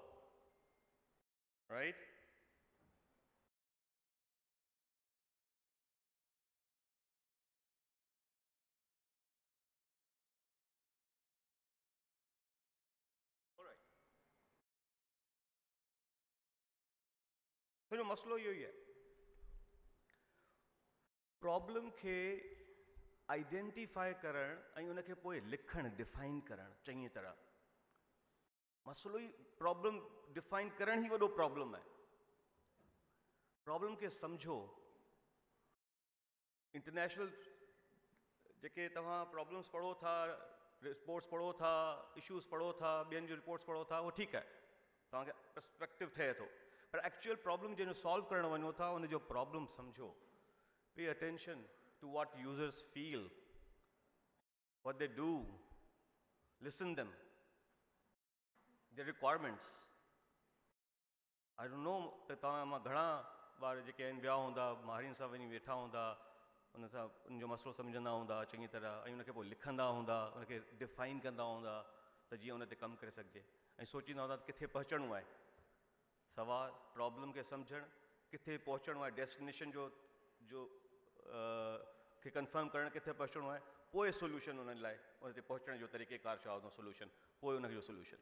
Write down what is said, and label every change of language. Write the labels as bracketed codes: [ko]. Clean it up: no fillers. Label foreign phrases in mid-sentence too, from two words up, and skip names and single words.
[en] Right? All right. [sd] So मसलो इहो ई आहे. प्रॉब्लम खे आइडेंटिफाई करण ऐं उनखे पोइ लिखण डिफाइन करण चङी तरह. मसलो ई [en] problem define [sd] करण ई वॾो प्रॉब्लम आहे. प्रॉब्लम खे सम्झो. इंटरनेशनल जेके तव्हां प्रॉब्लम्स पढ़ो था, रिपोर्ट्स पढ़ो था, इश्यूज़ पढ़ो था, ॿियनि जूं रिपोर्ट्स पढ़ो था, उहो ठीकु आहे. तव्हांखे पर्सपेक्टिव थिए थो. पर [en] actual problem [sd] जंहिंजो सॉल्व करण वञो था उनजो प्रॉब्लम सम्झो. [en] Pay attention to what users feel, what they do, listen them, their requirements. I don't know [sd] त तव्हां मां घणा ॿार जेके आहिनि विया हूंदा, माहिरनि सां वञी वेठा हूंदा, उन सां उनजो मसइलो सम्झंदा हूंदा चङी तरह ऐं उनखे पोइ लिखंदा हूंदा, उनखे डिफाइन कंदा हूंदा त जीअं उन ते कमु करे सघिजे ऐं सोचींदा हूंदा त किथे पहुचणो आहे. सवाल प्रॉब्लम खे सम्झणु, किथे पहुचणो आहे, डेस्टिनेशन जो खे कंफर्म करणु किथे पहुचणो आहे, पोइ सोल्यूशन उन लाइ उन ते पहुचण जो तरीक़ेकार छा हूंदो सोल्यूशन, पोइ उनजो सोल्यूशन.